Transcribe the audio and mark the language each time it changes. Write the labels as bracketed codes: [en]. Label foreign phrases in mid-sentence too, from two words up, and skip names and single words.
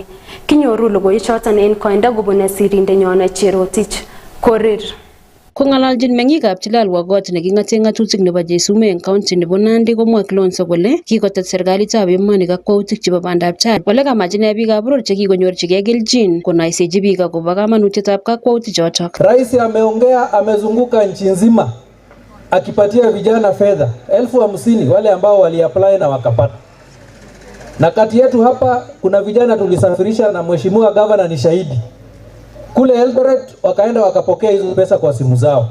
[kln] Kinyoru logoichoton en koindo kobun sirindenyon Cherotich Korir. Kong'alaljin meng'ikab Chilalwagot neking'ate ng'atutik nebo Jesume en county nebo Nandi komwa Kilonzo kole kikotet serikalitab emoni kakwautik chebo bandab tai. Ole kamach ine biikab boror chekikonyorchigei kelchin konaisechi biik akobo kamanutietab kakwautik chotok. [sw] Rais ameongea, amezunguka nchi nzima akipatia vijana fedha 50,000 wale ambao waliapply na wakapata. Na kati yetu hapa kuna vijana tulisafirisha na mheshimiwa governor ni shahidi. Kule Eldoret wakaenda wakapokea hizo pesa kwa simu zao.